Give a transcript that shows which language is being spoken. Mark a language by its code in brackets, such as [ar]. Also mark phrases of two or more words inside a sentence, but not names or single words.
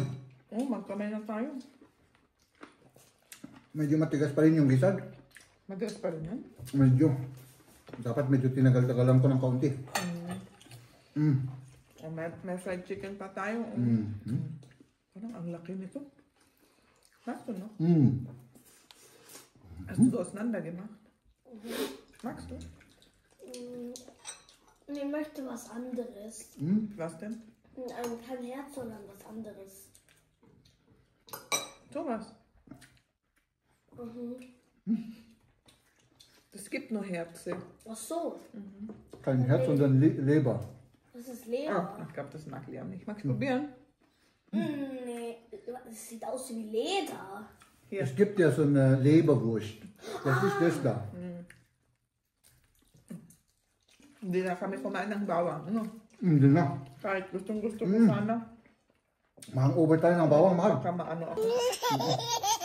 [tl] Magkamay na tayo. Medyo matigas pa rin yung gizzard. Matigas pa rin yan. Medyo. Dapat medyo tinagal-tagalan ko ng kaunti. May fried chicken pa tayo. Parang ang laki nito. [de] Magst du noch? Hast du auseinander gemacht? Magst du? Ich möchte was anderes. Was denn? Kein Herz, sondern was anderes. Thomas. Es gibt nur Herze. Ach so. Kein Herz, sondern Leber. Das ist Leder. Ich glaube, das mag Liam nicht. Magst du probieren? Nee, das sieht aus wie Leder. Hier. Es gibt ja so eine Leberwurst. Das ist das da. [tl] Hindi na kami kumain ng bawang. Ano? Hindi na. Kahit gustong-gusto ko sana. Mahang over tayo ng bawang, mahal. Baka maano ako.